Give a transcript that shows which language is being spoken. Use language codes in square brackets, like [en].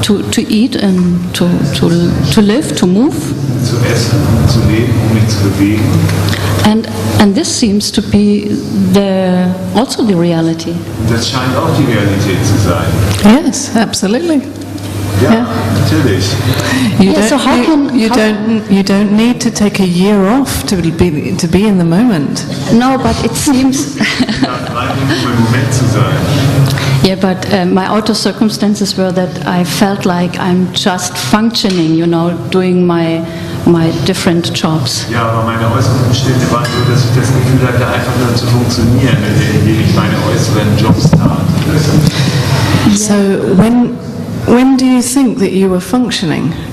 [en] to eat and to live, to move. [de] zu essen, um zu leben, um mich zu bewegen. [en] And this seems to be also the reality. [de] Das scheint auch die Realität zu sein. [en] Yes, absolutely. [de] Ja, [en] Yeah. [de] natürlich. [en] You Yeah, so you don't need to take a year off to be in the moment. No, but it seems. [de] Rein im Moment zu sein. [en] Yeah, but my outer circumstances were that I felt like I'm just functioning, doing my different jobs. [de] Ja, aber meine äußeren Umstände waren so, dass ich das Gefühl hatte, einfach nur zu funktionieren, indem ich meine äußeren Jobs tat. [en] So when do you think that you were functioning?